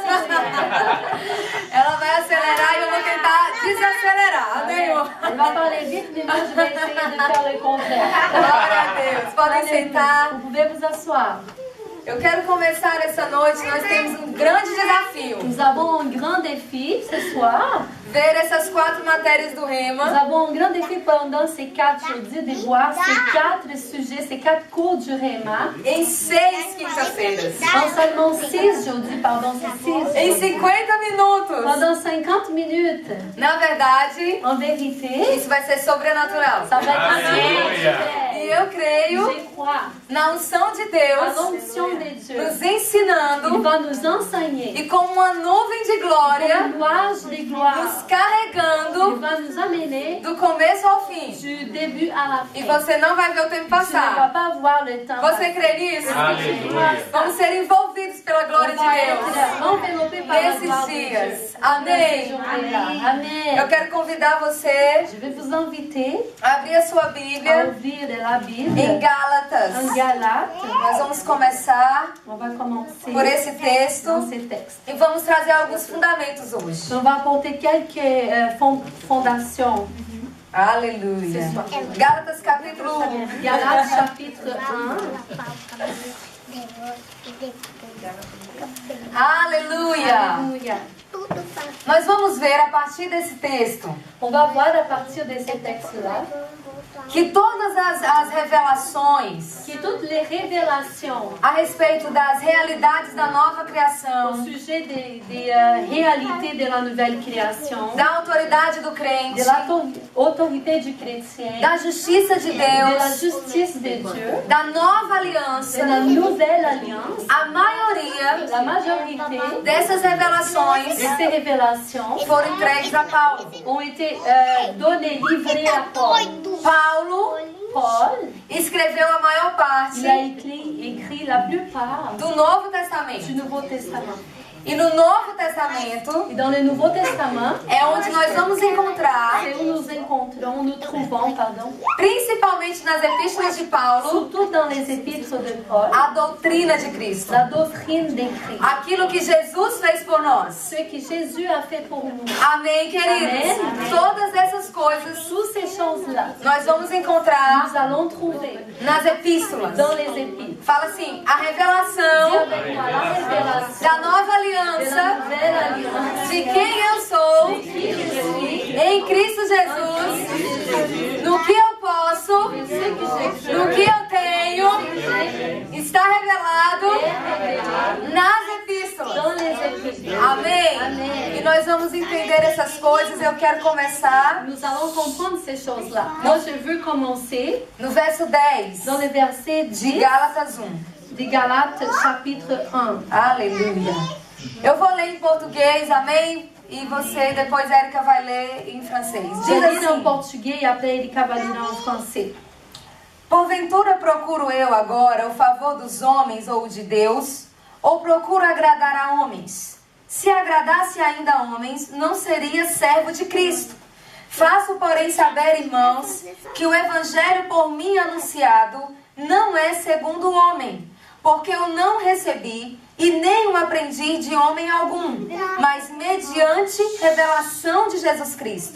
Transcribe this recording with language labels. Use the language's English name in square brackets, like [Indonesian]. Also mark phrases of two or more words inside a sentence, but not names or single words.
[Portuguese] Ela vai acelerar e eu vou tentar desacelerar. Amém? Glória a Deus. Podem sentar. Eu quero começar essa noite, nós temos um grande desafio. [French] Nous avons un grand défi ce soir. [Portuguese] Ver essas 4 matérias do Rema. [French] Nous avons un grand défi pendant ces 4 jeudis de voir ces 4 sujets, ces 4 cours du Rema. [Portuguese] Em 6 quinta-feiras. [French] En seulement 6 jeudis, pardon, c'est 6. [Portuguese] Em 50 minutos. [French] Pendant 50 minutes. [Portuguese] Na verdade, [French] En vérité, [Portuguese] isso vai ser sobrenatural. [French] ça va être Alléluia. [Portuguese] E eu creio [French] Je crois [Portuguese] na unção de [French] à [Portuguese] Deus [French] l'onction de Dieu. [Portuguese] nos [French] Il [Portuguese] ensinando [French] va nous enseigner. [Portuguese] e com uma nuvem de glória [French] Un nuage de gloire. [Portuguese] nos [French] Il [Portuguese] carregando [French] va nous amener [Portuguese] do começo ao fim. [French] du début à la [Portuguese] E [French] fin. [Portuguese] você não vai ver o tempo [French] Tu ne vas [Portuguese] passar. [French] pas voir le temps [Portuguese] Você [French] passer. [Portuguese] crê nisso? Aleluia. Vamos ser envolvidos pela glória [French] On [Portuguese] de [French] va [Portuguese] Deus [French] être enveloppé par la [Portuguese] nesses [French] gloire de Dieu. [Portuguese] dias. Amém. Amém. Eu quero convidar você [French] Je vais vous inviter [Portuguese] a abrir a sua [French] à [Portuguese] Bíblia [French] ouvrir la Bible [Portuguese] em Gálatas. [French] en Galates. [Portuguese] Nós vamos começar [French] On va commencer [Portuguese] por esse texto [French] dans ces textes. [Portuguese] e vamos trazer alguns fundamentos hoje. [French] On va apporter quelques fondations. [Portuguese] Aleluia. Gálatas capítulo 1. [French] Galates chapitre 1. [Portuguese] Aleluia. [French] Alléluia. [Portuguese] Nós vamos ver a partir desse texto [French] On va voir à partir de ces textes-là [Portuguese] que todas as revelações [French] que toutes les révélations [Portuguese] a respeito das realidades da nova [French] au [Portuguese] criação, [French] sujet des réalités de la nouvelle création, [Portuguese] da autoridade do [French] de [Portuguese] crente, [French] l'autorité du chrétien, [Portuguese] da justiça de [French] de la [Portuguese] Deus, [French] justice de Dieu, [Portuguese] da nova [French] de [Portuguese] aliança, [French] la nouvelle alliance, [Portuguese] a maioria [French] la majorité [Portuguese] dessas revelações [French] de ces révélations [Portuguese] foram entregues a Paulo. [French] ont été données, livrées à Paul. [Portuguese] Paulo [French] Paul, [Portuguese] escreveu a maior [French] il a [Portuguese] parte [French] écrit la plupart [Portuguese] do Novo [French] du [Portuguese] Testamento. [French] Nouveau Testament. [Portuguese] E no Novo Testamento [French] Et dans le Nouveau Testament, [Portuguese] é onde nós vamos encontrar, [French] c'est où nous encontrons, nous trouvons, [Portuguese] principalmente nas epístolas de Paulo, [French] surtout dans les épîtres de Paul, [Portuguese] a doutrina de Cristo. [French] la doctrine des Christ. [Portuguese] Aquilo que Jesus fez por nós. [French] Ce que Jésus a fait pour nous. [Portuguese] Amém, queridos? Amém. Todas essas coisas [French] Toutes ces choses-là, [Portuguese] nós vamos encontrar [French] nous allons trouver [Portuguese] nas epístolas. [French] dans les épîtres. [Portuguese] Fala assim, a [French] Dis [Portuguese] revelação [French] avec moi la révélation [Portuguese] da nova [French] de la [Portuguese] aliança [French] nouvelle alliance. [Portuguese] de quem eu sou [French] Qui je suis, [Portuguese] em Cristo Jesus, no que eu posso, no que eu tenho, está revelado nas epístolas. [French] dans les épîtres. [Portuguese] Amém? Amém. E nós vamos entender essas coisas. Eu quero começar [French] Nous allons comprendre ces choses-là. Moi, je veux commencer [Portuguese] no verso 10 [French] dans le verset [Portuguese] de [French] 10 [Portuguese] Gálatas 1. [French] de Galates, chapitre 1. [Portuguese] Aleluia. Eu vou ler em português, amém? E você, depois a Erika vai ler em francês. [French] Je [Portuguese] Diz [French] lis en [Portuguese] assim: [French] portugais et après Erika va lire en français. [Portuguese] porventura procuro eu agora o favor dos homens ou o de Deus? Ou procuro agradar a homens? Se agradasse ainda a homens, não seria servo de Cristo. Faço, porém, saber, irmãos, que o evangelho por mim anunciado não é segundo o homem, porque eu não recebi e nem o aprendi de homem algum, mas mediante revelação de Jesus Cristo.